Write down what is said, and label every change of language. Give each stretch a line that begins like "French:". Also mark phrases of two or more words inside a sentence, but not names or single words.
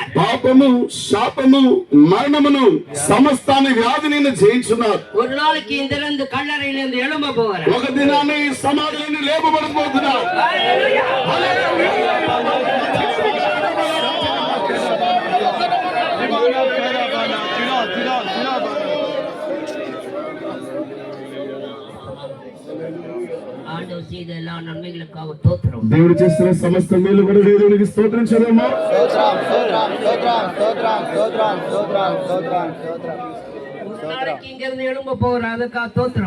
Telugu: పాపము, శాపము, మరణమును సమస్తాన్ని వ్యాధిని జయించున్నారు.
Tamil: ஒரு நாளைக்கு இந்த கல்லறையிலிருந்து எழும்ப போகிறார்.
Telugu: ఒక దినాన్ని సమాధిని లేపబడబోతున్నారు.
Tamil: ஆண்டவர் செய்த எல்லா நன்மைகளுக்காக ஸ்தோத்திரம்.
Telugu: దేవుడు చేసిన సమస్త మేలు కూడా దేవునికి స్తోత్రించదమ్మా.
Tamil: நாளைக்கு இங்கிருந்து எழும்ப போகிறார், அதுக்காக ஸ்தோத்திரம்.